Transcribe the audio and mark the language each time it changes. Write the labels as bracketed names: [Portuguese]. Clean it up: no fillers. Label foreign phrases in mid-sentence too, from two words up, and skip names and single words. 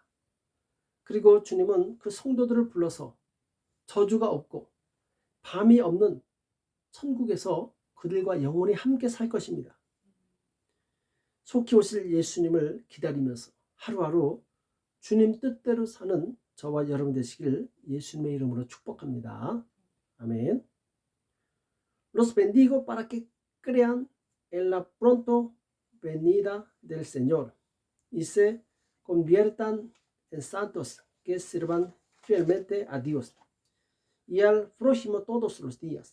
[Korean] 그리고 주님은 그 성도들을 불러서 저주가 없고 밤이 없는 천국에서 그들과 영원히 함께 살 것입니다. 속히 오실 예수님을 기다리면서 하루하루 주님 뜻대로 사는 저와 여러분 되시길 예수님의 이름으로 축복합니다. 아멘. [Spanish] Los bendigo para que crean en la pronto venida del Señor y se conviertan en santos que sirvan fielmente a Dios y al prójimo todos los días.